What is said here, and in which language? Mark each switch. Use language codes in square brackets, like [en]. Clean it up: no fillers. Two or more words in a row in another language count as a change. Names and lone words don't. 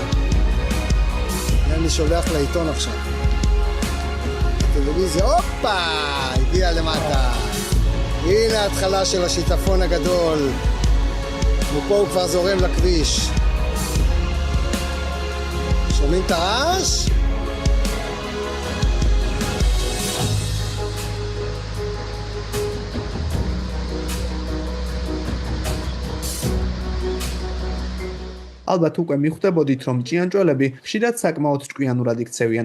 [he] אני שולח לעיתון עכשיו. הטלוויזיה, הופה, הגיע למטה. הנה ההתחלה של השיטפון הגדול. ופה הוא כבר זורם לכביש. שומעים את הרעש? [ka] ალბათ უკვე მიხვდებოდით, რომ ჭიანჭველები ხშირად საკმაოდ ჭკვიანურად იქცევიან.